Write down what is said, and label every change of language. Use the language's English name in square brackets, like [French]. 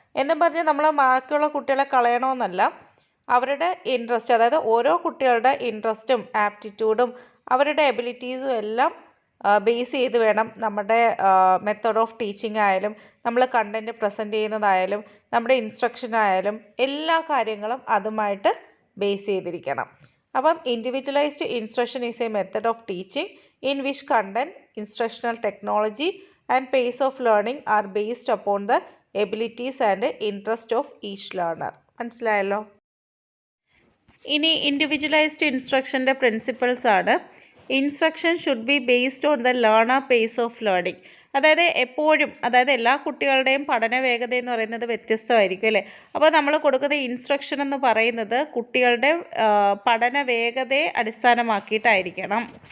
[Malayalam] എന്നും പറഞ്ഞ് നമ്മൾ ബാക്കിയുള്ള കുട്ടികളെ കളയണമെന്നല്ല, അവരുടെ ഇൻട്രസ്റ്റ്, അതായത് ഓരോ കുട്ടികളുടെ ഇൻട്രസ്റ്റും ആപ്റ്റിറ്റ്യൂഡും അവരുടെ എബിലിറ്റീസും എല്ലാം ബേസ് ചെയ്ത് വേണം നമ്മുടെ മെത്തേഡ് ഓഫ് ടീച്ചിങ് ആയാലും, നമ്മൾ കണ്ടൻറ്റ് പ്രസൻറ്റ് ചെയ്യുന്നതായാലും, നമ്മുടെ ഇൻസ്ട്രക്ഷൻ ആയാലും എല്ലാ കാര്യങ്ങളും അതുമായിട്ട് ബേസ് ചെയ്തിരിക്കണം. [English] അപ്പം individualized instruction is a method of teaching in which content, instructional technology and pace of learning are based upon the abilities and interest of each learner. [Malayalam] മനസ്സിലായല്ലോ? ഇനി ഇൻഡിവിജ്വലൈസ്ഡ് ഇൻസ്ട്രക്ഷൻ്റെ പ്രിൻസിപ്പിൾസ് ആണ്. [English] Instruction should be based on the learner pace of learning. [Malayalam] അതായത് എപ്പോഴും, അതായത് എല്ലാ കുട്ടികളുടെയും പഠന വേഗത എന്ന് പറയുന്നത് വ്യത്യസ്തമായിരിക്കും അല്ലേ. അപ്പോൾ നമ്മൾ കൊടുക്കുന്ന ഇൻസ്ട്രക്ഷൻ എന്ന് പറയുന്നത് കുട്ടികളുടെ പഠന വേഗതയെ അടിസ്ഥാനമാക്കിയിട്ടായിരിക്കണം.